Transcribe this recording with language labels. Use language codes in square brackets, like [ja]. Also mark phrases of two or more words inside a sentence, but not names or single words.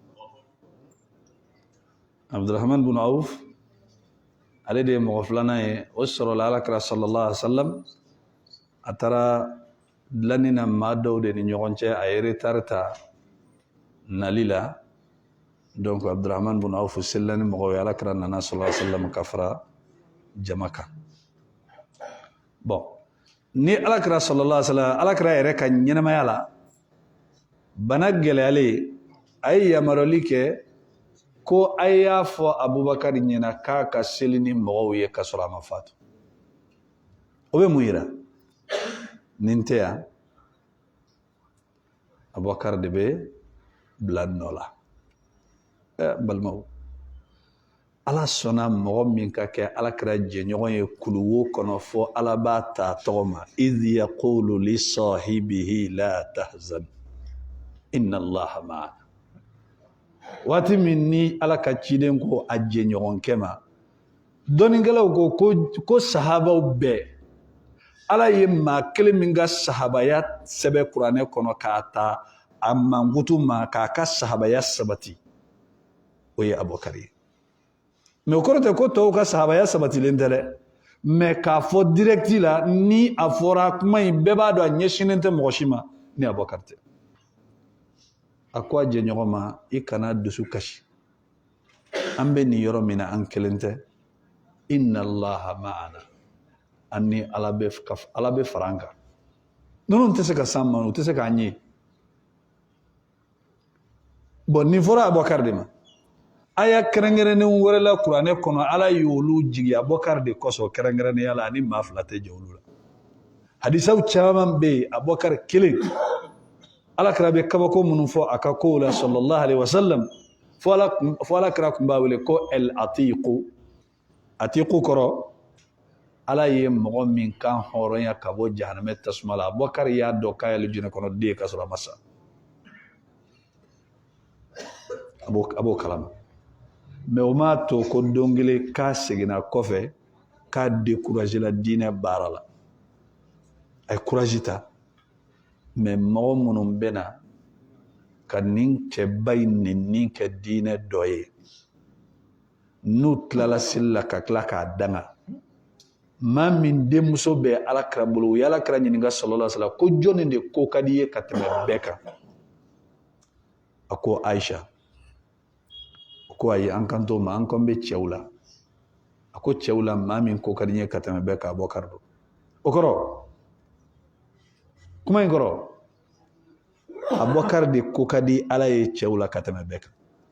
[bm] Abdurrahman bin Auf ale de ye mɔgɔ filanan ye o sɔrɔla alakira [ar] صلى الله عليه وسلم [bm] a taara dilanni na maa dɔw de ni ɲɔgɔn cɛ a ye retard ta nali la donc Abdurrahman bin Auf selila ni mɔgɔw ye alakira nana [ar] صلى الله عليه وسلم [bm] ka fara jama kan bon ni alakira [ar] صلى الله عليه وسلم [bm] alakira yɛrɛ ka ɲɛnamaya la bana gɛlɛyalen a ye yamaruyali kɛ ko a y'a fɔ Abubakar ɲɛna k'a ka seli ni mɔgɔw ye ka sɔrɔ a ma fatu o bɛ mun yira nin tɛ yan Abubakar de bɛ bila nɔ la balimaw ala sɔnna mɔgɔ min ka kɛ alakira jɛɲɔgɔn ye kuluwo kɔnɔ fɔ ala b'a ta tɔgɔ ma idh [ar] يقول لصاحبه لا تحزن إن الله معنا [bm] waati min ni ala ka ciden ko a jɛɲɔgɔnkɛ ma dɔnnikɛlaw ko sahabaw bɛɛ ala ye maa kelen min ka sahabaya sɛbɛn kuranɛ kɔnɔ k'a ta a mankutu ma k'a ka sahabaya sabati o ye Abubakar ye mais o kɔrɔ tɛ ko tɔw ka sahabaya sabatilen tɛ dɛ mais k'a fɔ directi la ni a fɔra kuma in bɛɛ b'a dɔn a ɲɛsinnen tɛ mɔgɔ si ma ni Abubakar tɛ a ko a jɛɲɔgɔn ma i kana dusu kasi an bɛ nin yɔrɔ min na an kelen tɛ [ar] إن الله معنا [bm] an ni ala bɛ fara an kan ninnu tɛ se ka s'an ma u tɛ se k'an ye bon nin fɔra Abubakar de ma aya kɛrɛnkɛrɛnnen wɛrɛ la kuranɛ kɔnɔ ala y'olu jigi Abubakar de kɔsɔn kɛrɛnkɛrɛnnenya la ani maa fila tɛ jɛ olu la hadisaw caman bɛ yen Abubakar kelen alakira bɛ kabako minnu fɔ a ka kow la [ar] صلى الله عليه وسلم [bm] fɔ alakira tun b'a wele ko [ar] العتيق [bm] atiku kɔrɔ ala ye mɔgɔ min kan hɔrɔnya ka bɔ jahanamɛ tasuma la Abubakar y'a dɔn k'a ye jinɛ kɔnɔ den ka sɔrɔ a ma sa a b'o kalama mais o m'a to ko don kelen k'a seginna kɔfɛ k'a découragé la diinɛ baara la a ye courage ta mais mɔgɔ minnu bɛ na ka nin cɛba in nɛni kɛ diinɛ dɔ ye n'u tilala seli la ka tila k'a danga maa min denmuso bɛ alakira bolo u ye alakira ɲininka [ar] صلى الله عليه وسلم [bm] ko jɔnni de ko ka di ye ka tɛmɛ bɛɛ kan a ko Aisha o ko ayi an kan t'o ma an kan bɛ cɛw la a ko cɛw la maa min ko ka di ye ka tɛmɛ bɛɛ kan Abubakar don o kɔrɔ kuma in kɔrɔ Abubakar de ko ka di ala ye cɛw la ka tɛmɛ bɛɛ kan